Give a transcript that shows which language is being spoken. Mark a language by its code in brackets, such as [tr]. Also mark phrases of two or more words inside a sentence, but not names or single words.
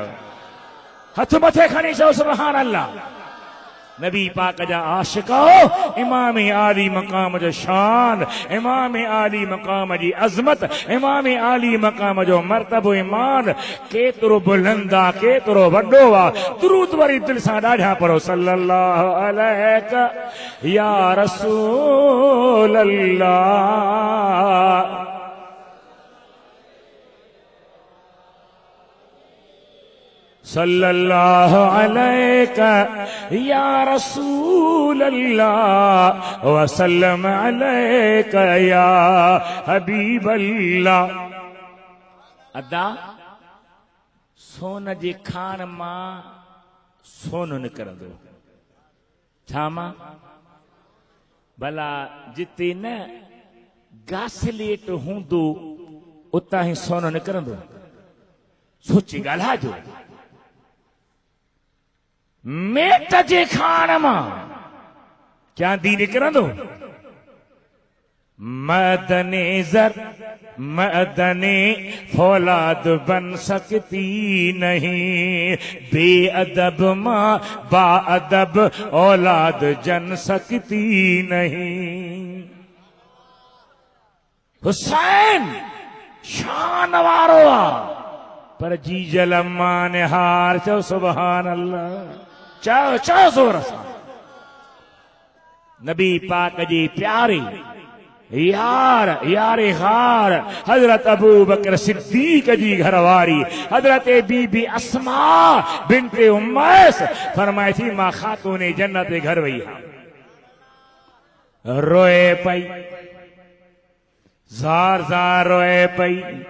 [sd] हथ मथे खणी चओ [ar] سبحان الله. [sd] नबी पाक जा आशिको, इमाम आली मक़ाम जो शान, इमाम आली मक़ाम जी अज़मत, इमाम आली मक़ाम जो मर्तबो ईमान केतिरो बुलंद आहे, केतिरो वॾो आहे। दुरूद वरी दिलि सां ॾाढा पढ़ो, [ar] صلى الله عليك يا رسول الله. صلى الله عليك يا رسول الله وسلم عليك يا حبيب الله. [sd] अदा सोन जे खान मां सोन निकिरंदो, छा मां? भला जिते न घासलेट हूंदो उतां ई सोन निकिरंदो? सोची ॻाल्हाइजो। मेट जे खान मां चांदी निकिरंदो? [ur] مدنِ زر مدنِ فولاد بن سکتی نہیں، بےادب ماں باادب اولاد جن سکتی نہیں. [sd] हुसैन शान वारो आहे, पर जी जलम्मा ने हार। चओ [ar] سبحان الله, [sd] चओ चओ ज़ोर सां। नबी पाक जी प्यारी यार यारे हार हजरत अबू बकर सिद्दीक जी घरवारी हजरत बीबी अस्मा बिन्ते उमैस फरमाए थी, मां खातूने जन्नत जे घर वई हा, रोए पई, ज़ार ज़ार रोए पई।